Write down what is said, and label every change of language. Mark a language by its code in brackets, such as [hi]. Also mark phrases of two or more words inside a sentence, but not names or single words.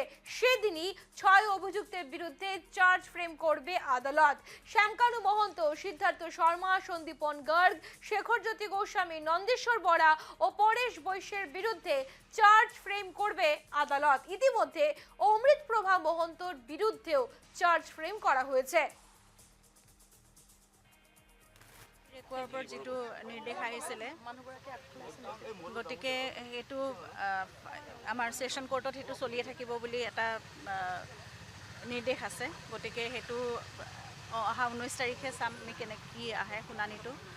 [bn] সেদিনই 6 অভিযুক্তের বিরুদ্ধে [en] charge frame [bn] করবে আদালত। শ্যাম কানু মহন্ত, সিদ্ধার্থ শর্মা, সন্দীপন গার্গ, শেখরজ্যোতি গোস্বামী, নন্দেশ্বর বরা ও পরেশ বৈশ্যের বিরুদ্ধে [en] charge frame [bn] করবে আদালত। ইতিমধ্যে অমৃত প্রভা মহন্তর বিরুদ্ধেও [en] charge frame [bn] করা হয়েছে। [as] যিটো নিৰ্দেশ আহিছিলে গতিকে সেইটো আমাৰ ছেশ্যন কোৰ্টত সেইটো চলিয়ে থাকিব বুলি এটা নিৰ্দেশ আছে। গতিকে সেইটো অহা 19 তাৰিখে চাম আমি কি আহে শুনানিটো।